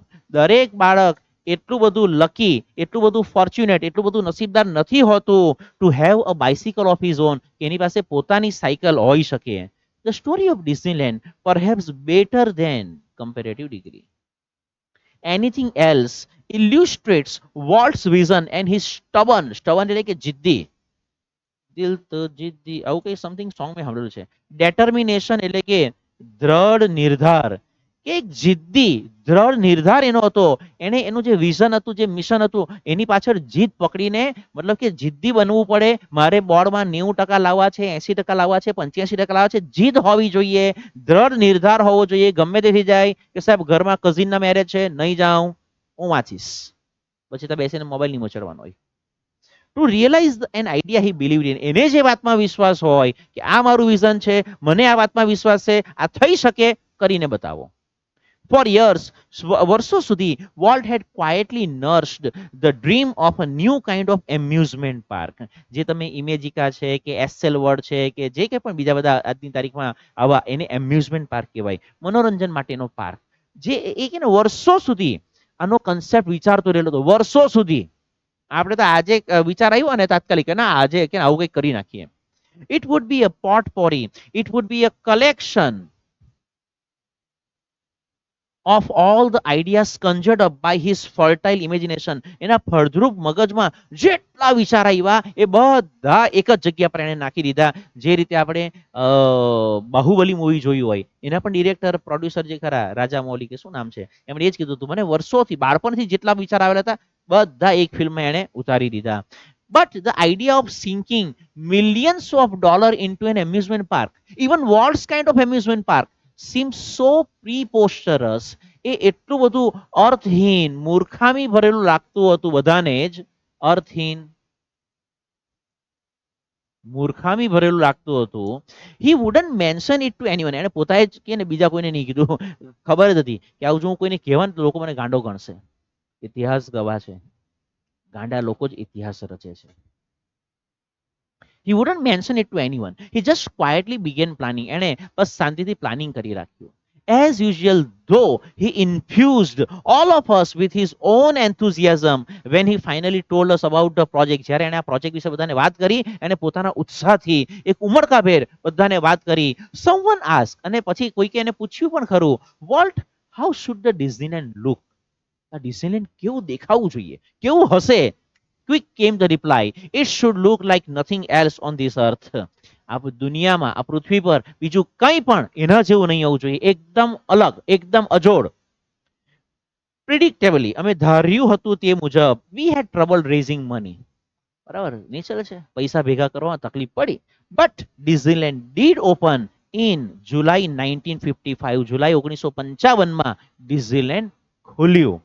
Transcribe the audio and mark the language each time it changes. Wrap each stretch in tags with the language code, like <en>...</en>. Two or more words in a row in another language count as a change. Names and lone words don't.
<gu>દરેક બાળક એટલું બધું લકી, એટલું બધું ફોર્ચ્યુનેટ, એટલું બધું નસીબદાર નથી હોતું</gu> <en>to have a bicycle of his own,</en> <gu>કે એની પાસે પોતાની સાયકલ હોઈ શકે.</gu> <en>The story of Disneyland perhaps better than comparative degree anything else illustrates Walt's vision and his stubborn</en> <gu>એટલે કે જિદ્દી, દિલ તો જિદ્દી આવું કઈ</gu> <en>something song</en> <gu>મેં સાંભળેલું છે. ડેટર્મિનેશન એટલે કે દ્રઢ નિર્ધાર, કે એક જિદ્દી દ્રઢ નિર્ધાર એનો હતો. એને એનું જે વિઝન હતું, જે મિશન હતું, એની પાછળ જીદ પકડીને મતલબ કે જિદ્દી બનવું પડે. મારે બોર્ડમાં 90% લાવવા છે, 80% લાવવા છે, 85% લાવવા છે. જીદ હોવી જોઈએ, દ્રઢ નિર્ધાર હોવો જોઈએ. ગમે તે થઈ જાય કે સાહેબ ઘરમાં કઝિનના મેરેજ છે, નહીં જાઉં, હું વાંચીશ. પછી તો બેસીને મોબાઈલ નહીં મચડવાનો હોય.</gu> <en>to realize an idea he believed in.</en> <gu>એને જે વાતમાં વિશ્વાસ હોય કે આ મારું વિઝન છે, મને આ વાતમાં વિશ્વાસ છે, આ થઈ શકે, કરીને બતાવો.</gu> <en>For years,</en> <gu>વર્ષો સુધી,</gu> <en>Walt had quietly nursed the dream of a new kind of amusement park.</en> <gu>જે તમે ઇમેજિકા છે કે એસેલ વર્લ્ડ છે કે જે કે પણ બીજા બધા આજની તારીખમાં આવા એને</gu> <en>amusement park</en> <gu>કહેવાય, મનોરંજન માટેનો પાર્ક. જે એ કે વર્ષો સુધી આનો કન્સેપ્ટ વિચારતો રહેલો હતો, વર્ષો સુધી. આપણે તો આજે વિચાર આવ્યો ને તાત્કાલિક, ના આજે કે આવું કંઈક કરી નાખીએ.</gu> <en>It would be a potpourri, it would be a collection of all the ideas conjured up by his fertile imagination.</en> <gu>એના ફળદ્રુપ મગજમાં જેટલા વિચાર આવ્યા એ બધા એક જ જગ્યા પર એને નાખી દીધા. જે રીતે આપણે બાહુબલી મૂવી જોયું હોય, એના પણ</gu> <en>director producer</en> <gu>જે ખરા રાજા મૌલી કે શું નામ છે, એમણે એ જ કીધું હતું મને વર્ષોથી બાળપણથી જેટલા વિચાર આવેલા હતા બધા એક ફિલ્મમાં એને ઉતારી દીધા.</gu> <en>But the idea of sinking millions of dollars into an amusement park, even Walt's kind of amusement park, seems so preposterous.</en> <gu>એ એટલું બધું અર્થહીન, મૂર્ખામી ભરેલું લાગતું હતું બધાને જ. અર્થહીન, મૂર્ખામી ભરેલું લાગતું હતું.</gu> <en>He wouldn't mention it to anyone.</en> <gu>એને પોતાએ જ કે ને બીજા કોઈને નહીં કીધું. ખબર જ હતી કે આવું જો હું કોઈને કહેવાનું તો લોકો મને ગાંડો ગણશે. ઇતિહાસ ગવાહ છે, ગાંડા લોકો જ ઇતિહાસ રચે છે.</gu> <en>He wouldn't mention it to anyone. He just quietly began planning.</en> <gu>એને બસ શાંતિથી પ્લાનિંગ કરી રાખ્યું.</gu> <en>As usual, though, he infused all of us with his own enthusiasm when he finally told us about the project.</en> <gu>જ્યારે એને આ પ્રોજેક્ટ વિશે બધાને વાત કરી, એને પોતાના ઉત્સાહથી એક ઉમળકાભેર બધાને વાત કરી.</gu> <en>Someone asked,</en> <gu>અને પછી કોઈકે એને પૂછ્યું પણ ખરું,</gu> <en>Walt, how should the Disneyland look?</en> <gu>આ ડિઝનીલેન્ડ કેવું દેખાવું જોઈએ, કેવું હશે?</gu> <en>Quick came the reply, it should look like nothing else on this earth.</en> <gu>આ દુનિયામાં આ પૃથ્વી પર બીજું કંઈ પણ એના જેવું નહીં હોવું જોઈએ, એકદમ અલગ, એકદમ અજોડ.</gu> <en>પ્રિડિક્ટેબલી</en> <gu>અમે ધાર્યું હતું તે મુજબ</gu> <en>we had trouble raising money.</en> <gu>બરાબર, નેચર છે, પૈસા ભેગા કરવામાં તકલીફ પડી.</gu> <en>But Disneyland did open in July 1955,</en> <gu>જુલાઈ 1955 ડિઝનીલેન્ડ ખુલ્યું.</gu>